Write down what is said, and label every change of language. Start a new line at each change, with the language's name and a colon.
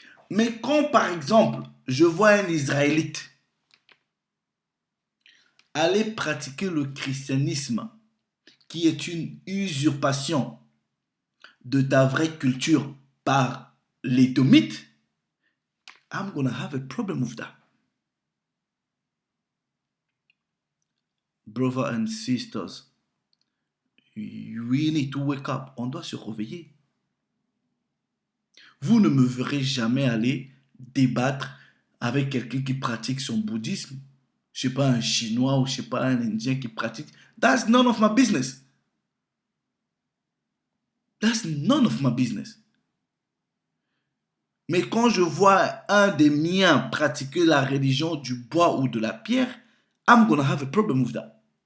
French: Mais quand, par exemple, je vois un Israélite aller pratiquer le christianisme, qui est une usurpation de ta vraie culture par les Domites,
English: I'm gonna have a problem with that. Brothers and sisters, we need to wake up.
French: On doit se réveiller. Vous ne me verrez jamais aller débattre avec quelqu'un qui pratique son bouddhisme. Je sais pas, un chinois ou je sais pas, un indien qui pratique.
English: That's none of my business. That's none of my business.
French: Mais quand je vois un des miens pratiquer la religion du bois ou de la pierre,
English: I'm gonna have a problem with that.